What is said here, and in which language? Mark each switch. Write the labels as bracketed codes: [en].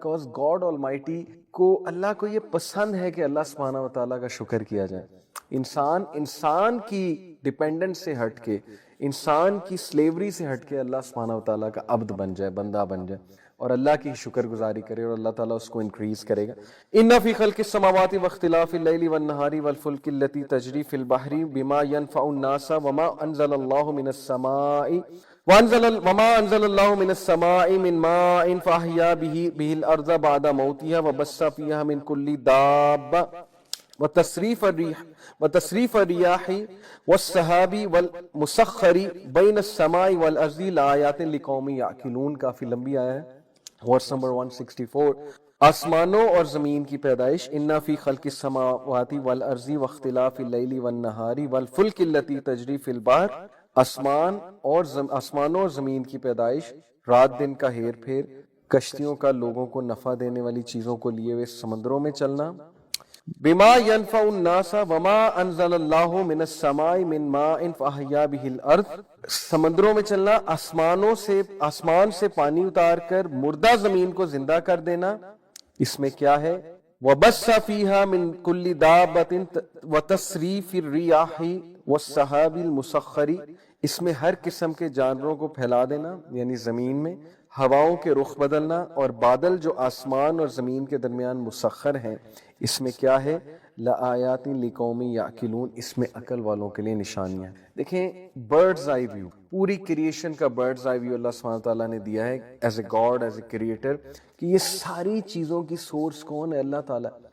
[en] because God almighty [ur] کو، اللہ کو یہ پسند ہے کہ اللہ سبحانہ و تعالیٰ کا شکر کیا جائے. انسان کی ڈیپینڈنٹ سے ہٹ کے، انسان کی سلیوری سے ہٹ کے اللہ سبحانہ و تعالیٰ کا عبد بن جائے، بندہ بن جائے، اور اللہ کی شکر گزاری کرے، اور اللہ تعالیٰ اس کو انکریز کرے گا. [ar] ان فی خلق السماوات واختلاف اللیل والنہار والفلک التي تجری فی البحر بما ينفع الناس وما انزل اللہ من السماء من السماء من ماء فاحیا به الارض بعد موتها وبث فيها من كل دابة وتصریف الریاح والسحاب والمسخر بین السماء والارض لآیات لقوم یعقلون. [ur] کافی لمبی آیا ہے. ورس نمبر 164 آسمانوں اور زمین کی پیدائش. [ar] ان فی خلق السماوات والارض واختلاف اللیل والنہار والفلک التي تجری فی البحر. [ur] آسمانوں اور زمین کی پیدائش، رات دن کا ہیر پھیر، کشتیوں کا لوگوں کو نفع دینے والی چیزوں کو لیے ہوئے سمندروں میں چلنا. [ar] بما ينفع الناس وما انزل اللہ من السماء من ماء فاحیا به الارض. [ur] سمندروں میں چلنا، آسمان سے پانی اتار کر مردہ زمین کو زندہ کر دینا. اس میں کیا ہے؟ [ar] وبث فيها من كل دابة وتصريف الرياح والسحاب المسخر. [ur] اس میں ہر قسم کے جانوروں کو پھیلا دینا، یعنی زمین میں ہواؤں کے رخ بدلنا، اور بادل جو آسمان اور زمین کے درمیان مسخر ہیں. اس میں کیا ہے؟ [ar] لآیات لقوم یعقلون. [ur] اس میں عقل والوں کے لیے نشانیاں. دیکھیں [en] birds eye view, [ur] پوری کریشن کا برڈز آئی ویو اللہ سبحانہ تعالیٰ نے دیا ہے [en] as a God, as a creator, [ur] کہ یہ ساری چیزوں کی سورس کون ہے؟ اللہ تعالیٰ.